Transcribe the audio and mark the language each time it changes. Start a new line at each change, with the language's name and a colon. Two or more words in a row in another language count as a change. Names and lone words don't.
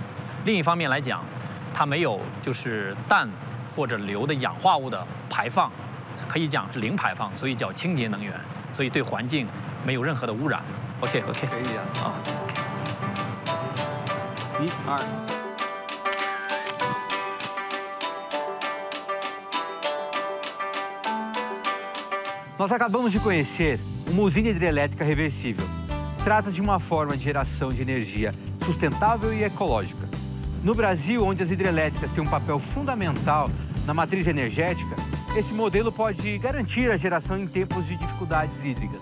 Chinese: 另一方面来讲，它没有就是氮或者硫的氧化物的排放，可以讲是零排放，所以叫清洁能源，所以对环境没有任何的污染。OK，可以啊。1、2。
Portuguese: Nós acabamos de conhecer uma usina hidrelétrica reversível. Trata-se de uma forma de geração de energia sustentável e ecológica. No Brasil, onde as hidrelétricas têm um papel fundamental na matriz energética, esse modelo pode garantir a geração em tempos de dificuldades hídricas.